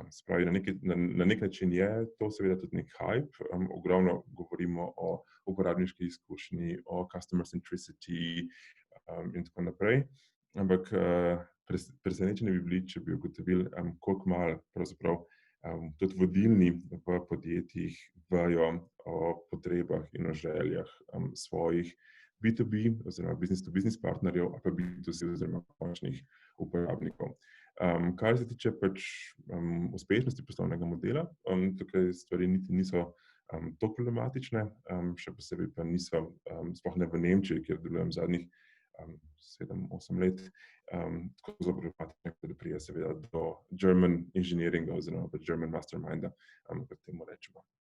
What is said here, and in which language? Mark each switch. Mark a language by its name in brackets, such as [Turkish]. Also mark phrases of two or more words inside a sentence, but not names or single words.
[Slovenian] Se pravi, na nek način je to seveda tudi nek hype, ogromno govorimo o uporabniški izkušnji, o [English] customer centricity [Slovenian] in tako naprej, ampak presenečeni bi bili, če bi ugotovili, koliko malo pravzaprav tudi vodilni v podjetjih vejo o potrebah in o željah svojih B2B oziroma [English] business-to-business [Slovenian] partnerjev ali pa B2C oziroma končnih uporabnikov. Kar se tiče pač uspešnosti poslovnega modela, tukaj stvari niti niso tako problematične, še posebej pa niso, sploh ne v Nemčiji, kjer delujem zadnjih 7-8 let, tako zelo problematične, da pride seveda do [English] German engineeringa [Slovenian] oziroma [English] German masterminda, [Slovenian] kot temu rečemo.